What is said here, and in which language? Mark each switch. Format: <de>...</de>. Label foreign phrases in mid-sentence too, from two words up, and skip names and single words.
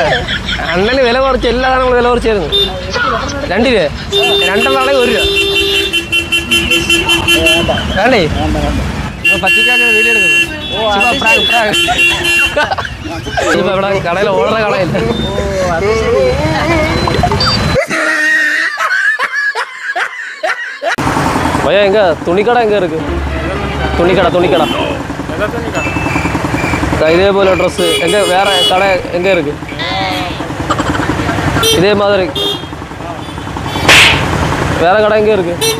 <ml>അണ്ണന് വില കുറച്ച് എല്ലാ സാധനങ്ങളും വില കുറച്ചായിരുന്നു. 2 രൂപ. 2 1 രൂപ വേണ്ടേ? പറ്റിക്കാൻ വീഡിയോ എടുക്കുന്നു. ഇപ്പൊ ഇവിടെ കടയിൽ ഓർഡർ കളയില്ല.</ml> <ta>பையா எங்க துணிக்கடை எங்க இருக்கு? துணிக்கடை இதே போல ட்ரெஸ் எங்க வேற கடை எங்க இருக்கு? இதே மாதிரி வேற கடை எங்க இருக்கு?</ta>